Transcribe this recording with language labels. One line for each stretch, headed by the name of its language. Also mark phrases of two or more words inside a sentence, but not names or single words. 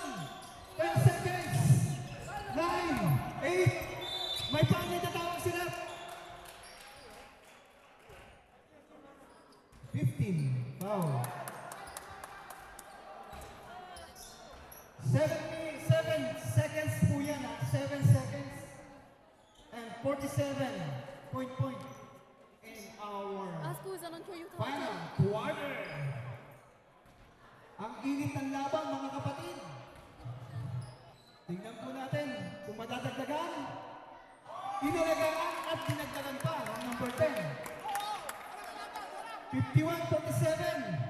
English: 10 seconds. 9, 8.
Filipino: May pangit na tawag sila.
English: 15. Foul.
Filipino: 7 seconds po yan.
English: 7 seconds. And 47 point in our
Italian: Ah, scusa, non ti ho aiutato.
English: final quarter.
Filipino: Ang init ng laban, mga kapatid. Tingnan po natin kung madadagdagan. Inalagaan at dinagdagan pa ang number 10. 51-47.